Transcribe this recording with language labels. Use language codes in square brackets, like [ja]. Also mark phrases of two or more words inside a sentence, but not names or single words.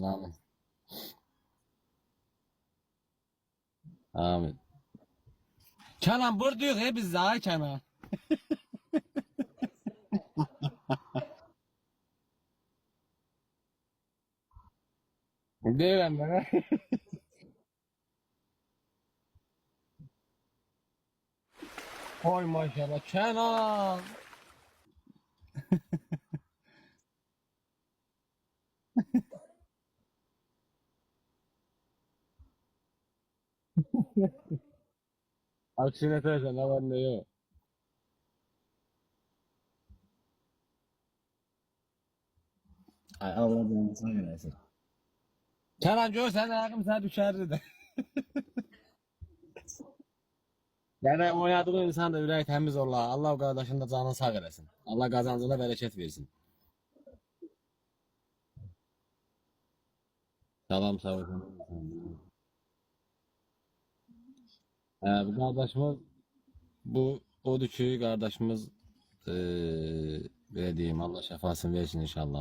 [az] Amin. Amin. Kenan buradayıq biz ay Kenan. Deyirəm mənə. Oy maşallah Kenan. [tr] Aksine teyze ne var ne yok. Ay Allah belanı sana versin. Kenan görsen ayağım sana düşerdi de. [az] Yani oynadığı insan da ürəyi təmiz ola. Allah o qardaşın da canını sağ eləsin. Allah qazancına bərəkət versin. Salam sağ olsun. Bu qardaşımız bu odur ki qardaşımız belə deyim Allah şəfasını versin inşallah.